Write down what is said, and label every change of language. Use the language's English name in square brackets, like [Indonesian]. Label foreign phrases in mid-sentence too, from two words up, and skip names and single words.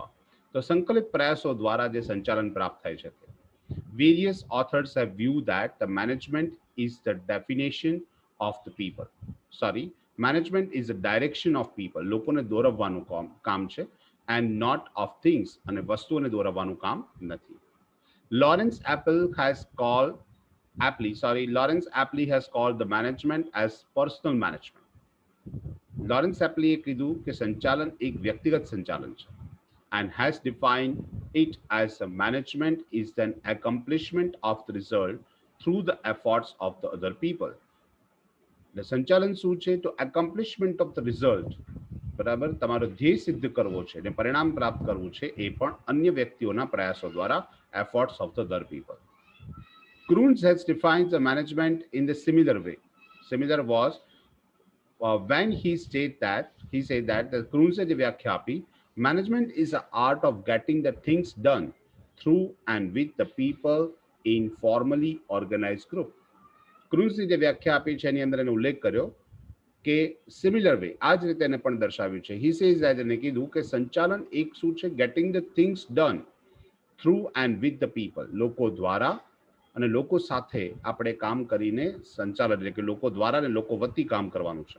[Gujarati] તો સંકલિત પ્રયાસો દ્વારા જે સંચાલન પ્રાપ્ત થાય છે. [English] various authors have view that the management is the definition of the people, sorry, management is a direction of people, [Gujarati] લોકોને દોરવવાનું કામ છે, [English] and not of things, [Gujarati] અને વસ્તુઓને દોરવવાનું કામ નથી. [English] Lawrence Lawrence Apley has called the management as personal management. [Gujarati] લોરેન્સ એપ્લીએ કીધું કે સંચાલન એક વ્યક્તિગત સંચાલન છે, [English] and has defined it as a management is an accomplishment of the result through the efforts of the other people. [Gujarati] એટલે સંચાલન શું છે? તો [English] accomplishment of the result, [Gujarati] બરાબર, તમારો ધ્યેય સિદ્ધ કરવો છે અને પરિણામ પ્રાપ્ત કરવું છે, એ પણ અન્ય વ્યક્તિઓના પ્રયાસો દ્વારા, [English] efforts of the other people. Kruns has defined the management in the similar way. Similar was when he said that the Kruns [Gujarati] જે વ્યાખ્યા આપી, [English] management is the art of getting the things done through and with the people in formally organized group. [Gujarati] ક્રુન્સની જે વ્યાખ્યા આપી છે એની અંદર એને ઉલ્લેખ કર્યો કે [English] similar way, [Gujarati] આ જ રીતે એને પણ દર્શાવ્યું છે. [English] he says that, [Gujarati] એને કીધું કે સંચાલન એક શું છે? [English] getting the things done through and with the people, [Gujarati] લોકો દ્વારા અને લોકો સાથે આપણે કામ કરીને સંચાલન, એટલે કે લોકો દ્વારા અને લોકો વતી કામ કરવાનું છે.